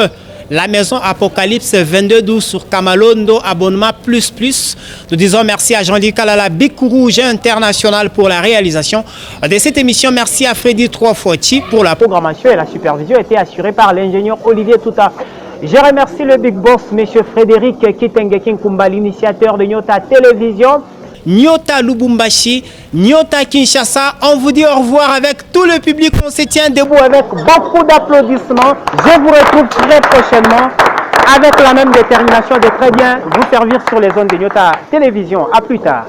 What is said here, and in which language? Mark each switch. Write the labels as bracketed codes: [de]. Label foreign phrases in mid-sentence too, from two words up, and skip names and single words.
[fr] La maison Apocalypse 2212 sur Kamalondo, abonnement plus. Nous disons merci à Jean-Luc Kalala, Big Rouge International pour la réalisation de cette émission. Merci à Freddy 340 pour la programmation et la supervision était assurée par l'ingénieur Olivier Touta. Je remercie le Big Boss, M. Frédéric Kitenge Kumba, l'initiateur de Nyota Télévision. Nyota Lubumbashi, Nyota Kinshasa. On vous dit au revoir avec tout le public. On se tient debout avec beaucoup d'applaudissements. Je vous retrouve très prochainement avec la même détermination de très bien vous servir sur les zones de Nyota Télévision. À plus tard.